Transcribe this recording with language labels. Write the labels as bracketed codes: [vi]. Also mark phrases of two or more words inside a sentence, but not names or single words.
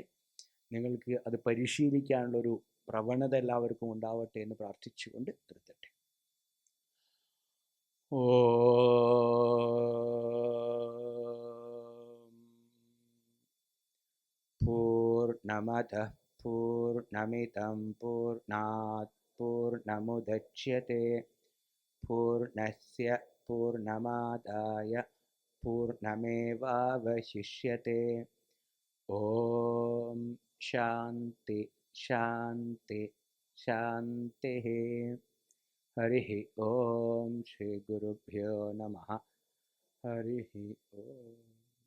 [ml] നിങ്ങൾക്ക് അത് പരിശീലിക്കാനുള്ളൊരു പ്രവണത എല്ലാവർക്കും ഉണ്ടാവട്ടെ എന്ന് പ്രാർത്ഥിച്ചുകൊണ്ട് നിർത്തട്ടെ. [sa] പൂർണ്ണമദഃ പൂർണ്ണമിദം പൂർണ്ണാത് പൂർണ്ണമുദച്യത്തെ പൂർണ്ണസ്യ പൂർണ്ണമാദായ പൂർണ്ണമേവാവശിഷ്യത്തെ. ഓം ശാന്തി ശാന്തി ശാന്തി. ഹരി ഓം. ശ്രീ ഗുരുഭ്യോ നമഃ. ഹരി ഓം.